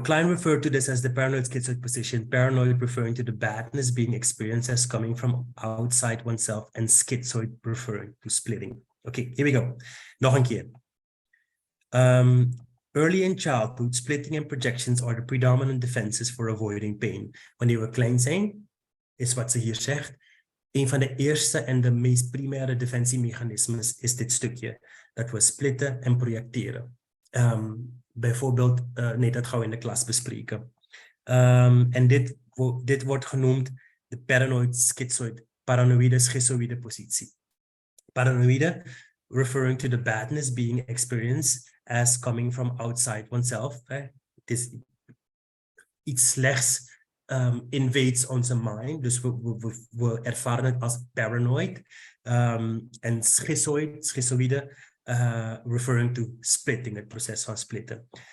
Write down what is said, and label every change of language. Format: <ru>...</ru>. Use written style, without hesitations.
<en>Klein referred to this as the paranoid schizoid position, paranoid referring to the badness being experienced as coming from outside oneself, and schizoid referring to splitting. Okay, here we go.</en> <nl>Nog een keer.</nl> <en>Early in childhood, splitting and projections are the predominant defenses for avoiding pain.</en> <nl>Wanneer we klein zijn, is wat ze hier zegt, een van de eerste en de meest primaire defensiemechanismes is dit stukje, dat we splitten en projecteren. Bijvoorbeeld, nee, dat gaan we in de klas bespreken. En dit wordt genoemd de paranoïde schizoïde positie.</nl> <en>Paranoïde, referring to the badness being experienced as coming from outside oneself.</en> <nl>Het is iets slechts</nl> <en>invades</en> <nl>onze mind, dus we ervaren het als paranoid. En schizoïde,</nl> <en>referring to splitting,</en> <nl>het proces van splitten.</nl>